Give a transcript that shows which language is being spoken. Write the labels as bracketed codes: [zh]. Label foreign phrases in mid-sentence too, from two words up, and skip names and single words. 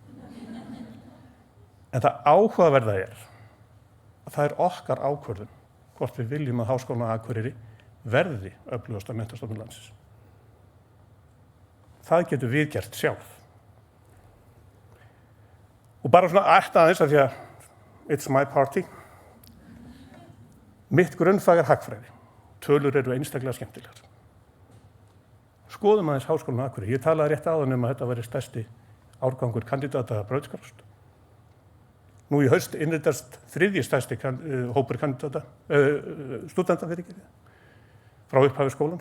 [is] En það áhugaverða að það okkar ákvörðun hvort við viljum að Háskólinn á Akureyri verði öflugasta menntastofnun landsins. Það getum við gert sjálf. Og bara svona aðeins af því að [en] it's my party. [is] Mitt grunnfag hagfræði. Tölur eru einstaklega skemmtilegar. Skoðum aðeins Háskólinn á Akureyri. Ég talaði rétt áðan að þetta væri stærsti árgangur kandidata að brautskrást. Nú í haust innritast þriðji stærsti hópur stúdenta frá upphafi skólans.